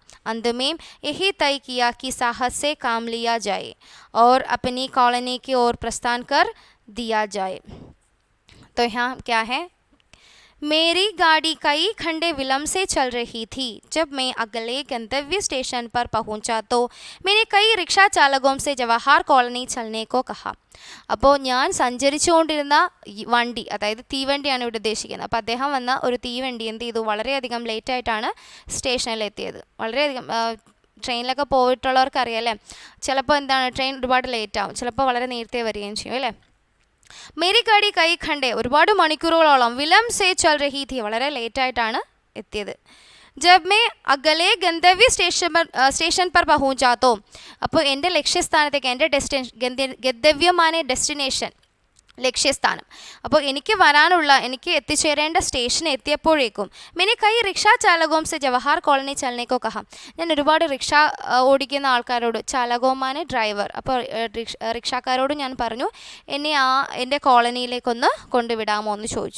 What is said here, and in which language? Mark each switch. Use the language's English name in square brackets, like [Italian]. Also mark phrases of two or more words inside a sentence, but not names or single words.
[Hindi] अंत में यही तय किया कि साहस से काम लिया जाए और अपनी कॉलोनी की ओर प्रस्थान कर दिया जाए. तो यहाँ क्या है? मेरी गाड़ी कई घंटे विलंब से चल रही थी. जब मैं अगले गंतव्य स्टेशन पर पहुंचा तो मैंने कई रिक्शा चालकों से जवाहर कॉलोनी चलने को कहा. [Malayalam] അപ്പോൾ ഞാൻ സഞ്ചരിച്ചുകൊണ്ടിരുന്ന വണ്ടി, അതായത് തീവണ്ടിയാണ് ഇവിടെ ഉദ്ദേശിക്കുന്നത്. അപ്പോൾ അദ്ദേഹം വന്ന ഒരു തീവണ്ടി എന്ത് ചെയ്തു? വളരെയധികം ലേറ്റായിട്ടാണ് സ്റ്റേഷനിലെത്തിയത്. വളരെയധികം ട്രെയിനിലൊക്കെ പോയിട്ടുള്ളവർക്കറിയാം അല്ലേ, ചിലപ്പോൾ ട്രെയിൻ ഒരുപാട് ലേറ്റാവും, ചിലപ്പോൾ വളരെ നേരത്തെ വരികയും ചെയ്യും അല്ലേ. [Hindi] मेरी गाड़ी कई घंटे [Malayalam] ഒരുപാട് മണിക്കൂറുകളോളം [Hindi] विलंब से चल रही थी, [Malayalam] വളരെ ലേറ്റായിട്ടാണ് എത്തിയത്. [Hindi] जब मैं अगले गंतव्य സ്റ്റേഷൻ पर पहुंच जाता हूँ, [Malayalam] അപ്പോൾ എൻ്റെ ലക്ഷ്യസ്ഥാനത്തേക്ക്, എൻ്റെ ഗന്തവ്യമാണ് ഡെസ്റ്റിനേഷൻ, ലക്ഷ്യസ്ഥാനം. അപ്പോൾ എനിക്ക് എത്തിച്ചേരേണ്ട സ്റ്റേഷൻ എത്തിയപ്പോഴേക്കും [Hindi] मैंने कई रिक्शा चालकों से जवाहर कॉलोनी चलने को कहा, [Malayalam] ഞാൻ ഒരുപാട് റിക്ഷ ഓടിക്കുന്ന ആൾക്കാരോട്, ചാലകോമാണ് ഡ്രൈവർ, അപ്പോൾ റിക്ഷക്കാരോട് ഞാൻ പറഞ്ഞു എന്നെ എൻ്റെ കോളനിയിലേക്കൊന്ന് കൊണ്ടുവിടാമോ എന്ന് ചോദിച്ചു.